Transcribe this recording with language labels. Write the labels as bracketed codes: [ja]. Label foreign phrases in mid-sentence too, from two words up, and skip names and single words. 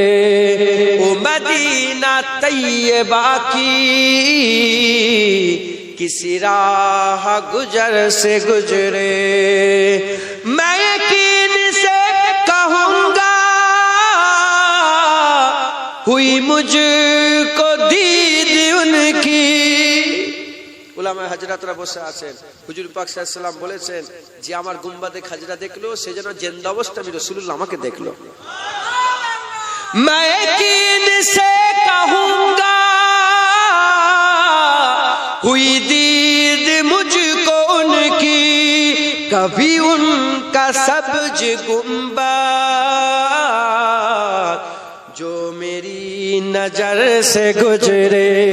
[ur] او مدینہ طیبہ کی کسی راہ گزر سے گزرے. میں یقین سے کہوں گا ہوئی مجھ کو دید ان کی. [bn] উলামা হাজরাতরা বসে আছেন, হুজুর পাক [ar] صلى الله عليه وسلم [bn] বলেছেন যে আমার [ur] گنبد خضرا [bn] দেখলো সে যেন জিন্দা অবস্থা আমি রাসূলুল্লাহ আমাকে দেখলো. [ur] میں یقین سے کہوں گا ہوئی دید مجھ کو ان کی کبھی ان کا سبز گنبد جو میری نظر سے گزرے.